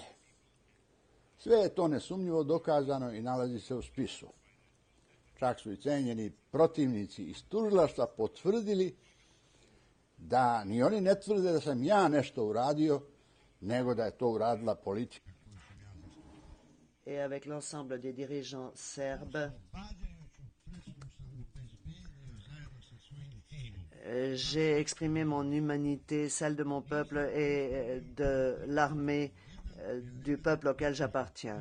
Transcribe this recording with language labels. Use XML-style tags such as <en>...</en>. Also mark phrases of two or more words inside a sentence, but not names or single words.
<sr>Sve je to nesumnjivo dokazano i nalazi se u spisu. Čak su i cenjeni protivnici iz tužilaštva potvrdili da ni oni ne tvrde da sam ja nešto uradio, nego da je to uradila politika.</sr> <fr>Et avec l'ensemble des dirigeants serbes, j'ai exprimé mon humanité, celle de mon peuple et de l'armée du peuple auquel j'appartiens.</fr>